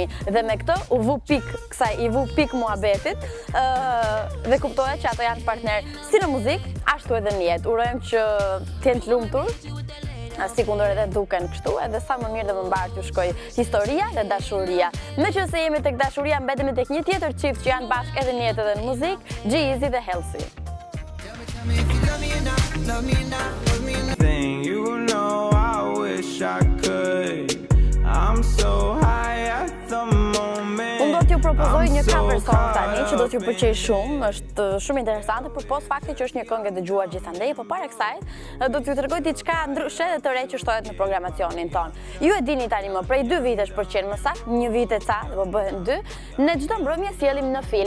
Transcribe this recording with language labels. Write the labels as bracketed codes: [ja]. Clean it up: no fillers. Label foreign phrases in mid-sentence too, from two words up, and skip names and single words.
[sq] Dhe me këtë u vu pik muhabetit dhe kuptohet që ato janë partner si në muzikë, ashtu edhe në jetë. Urojmë që t'jenë të lumtur, si kundër edhe duken kështu, edhe sa më mirë dhe më mbarë t'ju shkoj historia dhe dashuria. Me që se jemi tek dashuria, mbetemi tek një tjetër qift që janë bashkë edhe në jetë edhe në muzikë, G-Eazy dhe Halsey. [en] I'm so high at the moment. [sq] Unë do t'ju propozoj një [en] cover song [sq] tani që do t'ju pëlqej shumë, është shumë interesante përpos fakti që është një këngë e dëgjuar gjithandej, por para kësaj do t'ju tregoj diçka ndryshe dhe të re që shtohet në programacionin ton. Ju e dini tani më prej 2 vitesh për qenë më saktë, një vit e ca, do bëhen 2, ne çdo mbrëmje sjellim në film.